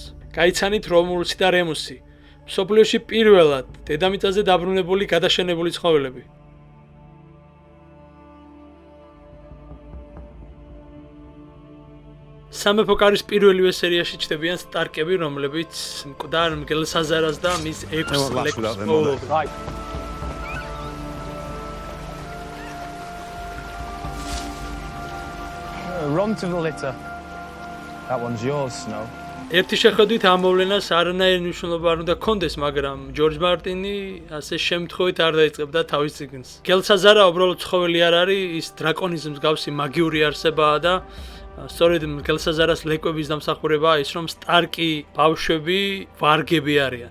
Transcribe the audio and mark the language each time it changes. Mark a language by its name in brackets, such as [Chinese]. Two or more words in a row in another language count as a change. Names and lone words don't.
[Georgian] გაიცანით რომულსი და რემუსი. მსოფლიოში პირველად დედამიწაზე დაბრუნებული გადაშენებული ცხოველები. სამეფო კარის პირველივე სერიაში ჩნდებიან სტარკები, რომლებიც მკვდარ მგელსაზარას და მის 6 ლეკვს მოულობენ. [English] Run to the litter. That one's yours, Snow. [Georgian] ერთი შეხედვით ამ მოვლენას არანაირი მნიშვნელობა არ უნდა ჰქონდეს, მაგრამ ჯორჯ მარტინი ასე შემთხვევით არ დაიწყებდა თავის წიგნს. მგელსაზარა უბრალოდ ცხოველი არ არის, ის დრაკონიზმს მსგავსი მაგიური არსებაა და სწორედ მგელსაზარას ლეკვების დამსახურებაა ის, რომ სტარკი ბავშვები ვარგები არიან.